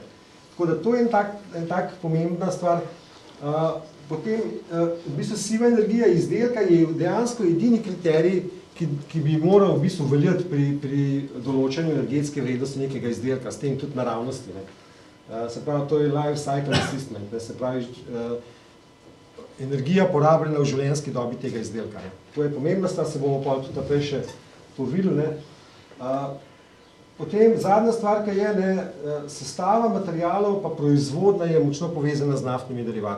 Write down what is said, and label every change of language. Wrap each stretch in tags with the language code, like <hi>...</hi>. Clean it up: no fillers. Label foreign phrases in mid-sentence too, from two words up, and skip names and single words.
<sl>Tako da to je en tak pomembna stvar. Potem, v bistvu siva energija izdelka je dejansko edini kriterij, ki bi moral v bistvu veljati pri določanju energetske vrednosti nekega izdelka, s tem tudi naravnosti. Ne. Se pravi, to je</sl> <en>life cycle assessment,</en> <sl>ne. Se pravi, energija porabljena v življenjski dobi tega izdelka. Ne. To je pomembna stvar, se bomo pa tudi naprej še to videli. Ne. Potem zadnja stvar, ki je, ne, sestava materialov pa proizvodnja je močno povezana z naftnimi derivati.</sl>